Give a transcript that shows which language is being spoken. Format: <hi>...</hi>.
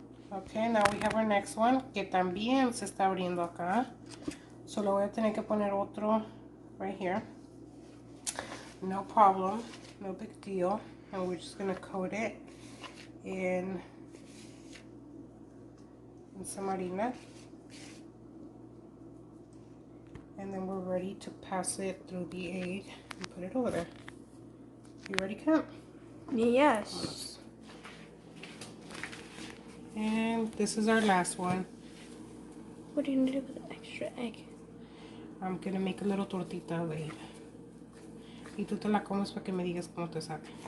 <en>Okay, now we have our next one,</en> <es>que también se está abriendo acá. Solo voy a tener que poner otro</es> <en>right here. No problem, no big deal. And we're just gonna coat it in some harina. And then we're ready to pass it through the egg and put it over there. You ready, Kat? Yes. And this is our last one. What do you need to do with the extra egg? I'm gonna make a little tortita of egg.</en> <es>Y tú te la comes para que me digas cómo te sabe.</es>